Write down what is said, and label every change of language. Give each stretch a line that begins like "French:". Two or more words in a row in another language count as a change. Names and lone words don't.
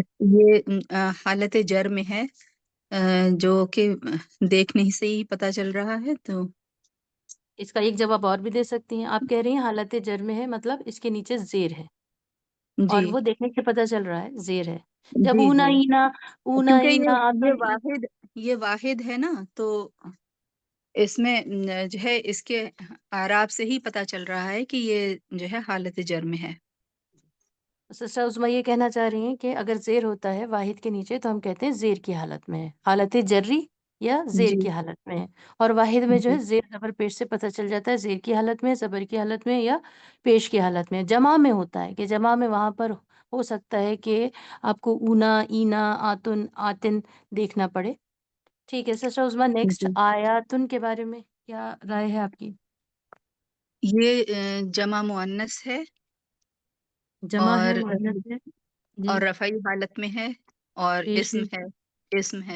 Urdu: یہ حالت جر میں ہے، جو کہ دیکھنے ہی سے ہی پتہ چل رہا ہے، تو اس کا ایک جواب اور بھی دے سکتی ہیں، آپ کہہ رہی ہیں حالت جر میں ہے، مطلب اس کے نیچے زیر ہے، اور جی وہ دیکھنے سے پتہ چل رہا ہے زیر ہے۔ جب جی اونا جی اینا، اونا کیونکہ اینا آتا یہ واحد ہے نا، تو اس میں جو ہے اس کے اعراب سے ہی پتہ چل رہا ہے کہ یہ جو ہے حالت جر میں ہے۔ سسٹر عظمیٰ یہ کہنا چاہ رہی ہیں کہ اگر زیر ہوتا ہے واحد کے نیچے تو ہم کہتے ہیں زیر کی حالت میں ہے، حالت جری یا زیر جی کی حالت میں ہے، اور واحد میں جو جی ہے زیر زبر پیش سے پتہ چل جاتا ہے زیر کی حالت میں، زبر کی حالت میں یا پیش کی حالت میں۔ جمع میں ہوتا ہے کہ جمع میں وہاں پر ہو سکتا ہے کہ آپ کو اونا، اینا، آتن، آتن دیکھنا پڑے۔ ٹھیک ہے سسٹر عظما، نیکسٹ جی آیاتن کے بارے میں کیا رائے ہے آپ کی؟ یہ جمع مؤنث ہے جمع ہے، اور مؤنث ہے جی، رفعی حالت میں ہے اور پیش اسم ہے۔ ہے، اسم ہے۔